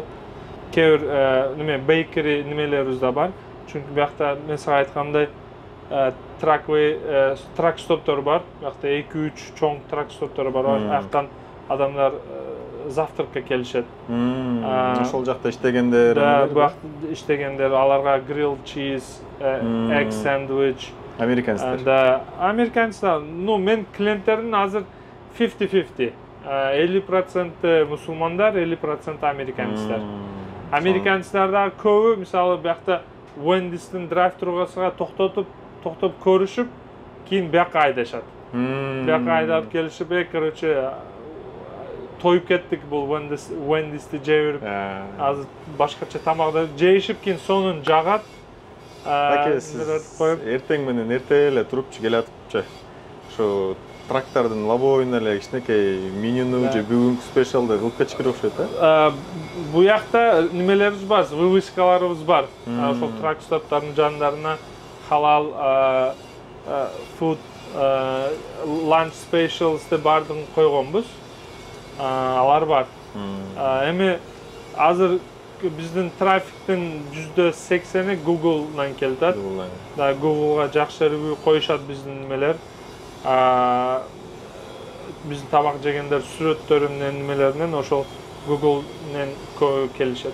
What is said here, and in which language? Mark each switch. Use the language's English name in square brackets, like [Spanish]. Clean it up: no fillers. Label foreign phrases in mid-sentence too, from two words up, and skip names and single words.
[Kyrgyz] Кээ бир неме бейкери немелерибиз да бар. Чүнкү биякта мен сага айткандай трак стоптор бар. Биякта 2-3 чоң трак стоптор бар. Аяктан адамдар завтракка келишет. Ошол жакта иштегендер, биякта иштегендер, аларга [English] grilled cheese, egg sandwich, [Kyrgyz] американецтер. Да, американецтер. Ну, мен клиенттердин азыр 50-50. 50% мусулмандар, 50% американецтер. Американецтер да көбү, мисалы, биякта Wendy's'tin drive-thru'га токтоп көрүшүп, кийин бияка айдашат. Бияка айдап келишип, короче, тоюп кеттик бул Wendy's'ти жеп, азыр башкача тамакты жейишип, кийин сонун жагат. Эртең менен эрте эле турупчу келатыпчы. Ошо трактардын лобовойуна эле кичинекей менюну же бүгүнкү спешиалды кылып кетишкире окшойт да. Буякта немелерибиз бар, вывескаларыбыз бар. Ошол трак стоптардын жандарына халал [English] food lunch specials [Kyrgyz] деп бардыгын койгонбуз. Алар бар. Эми азыр биздин трафиктин %80-и Google'дан келип атат. Да, Google'га жакшы ревью коюшат биздин немелер. Биздин тамак жегендер сүрөттөрү менен немелеринен ошол Google'нен келишет.